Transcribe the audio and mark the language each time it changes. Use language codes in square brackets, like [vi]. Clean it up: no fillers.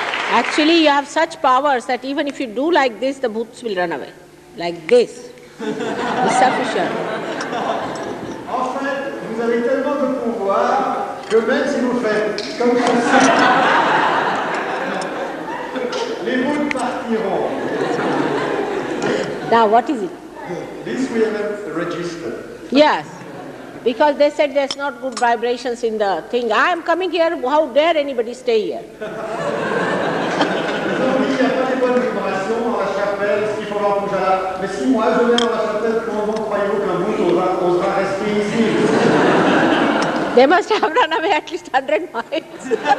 [en] Actually, you have such powers that even if you do like this, the bhoots will run away. Like this. It's sufficient. [fr] En fait, vous avez tellement de pouvoir que même si vous faites comme ceci, les bouts partiront. [en] Now, what is it? This we have registered. Yes. Because they said there's not good vibrations in the thing. I am coming here, how dare anybody stay here? [fr] Ils ont dit, il n'y a pas les bonnes vibrations dans la chapelle, ce qu'il faut voir bouger là. Mais si moi je viens dans la chapelle, comment croyez-vous qu'un bout osera rester ici? [en] They must have run away at least 100 miles.